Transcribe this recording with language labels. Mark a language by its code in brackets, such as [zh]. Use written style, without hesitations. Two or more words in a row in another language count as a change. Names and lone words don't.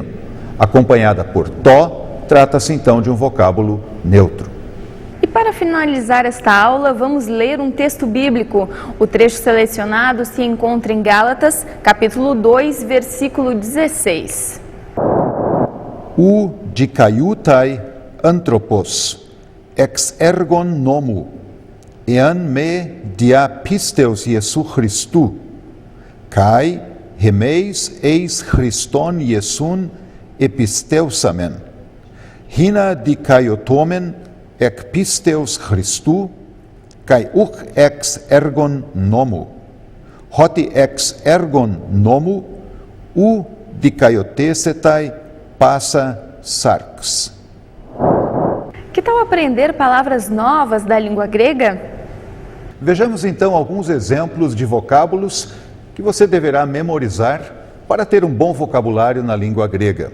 [pt] Acompanhada por to, trata-se então de um vocábulo neutro. E para finalizar esta aula, vamos ler um texto bíblico. O trecho selecionado se encontra em Gálatas, capítulo 2, versículo 16. [el] οὐ δικαιοῦται ἄνθρωπος ἐξ ἔργων νόμου ἐὰν μὴ διὰ πίστεως Ἰησοῦ Χριστοῦ, καὶ ἡμεῖς εἰς Χριστὸν Ἰησοῦν ἐπιστεύσαμεν, ἵνα δικαιωθῶμεν ἐκ πίστεως Χριστοῦ, καὶ οὐκ ἐξ ἔργων νόμου, ὅτι ἐξ ἔργων νόμου, οὐ δικαιωθήσεται πᾶσα σάρξ. [pt] Que tal aprender palavras novas da língua grega? Vejamos então alguns exemplos de vocábulos que você deverá memorizar para ter um bom vocabulário na língua grega.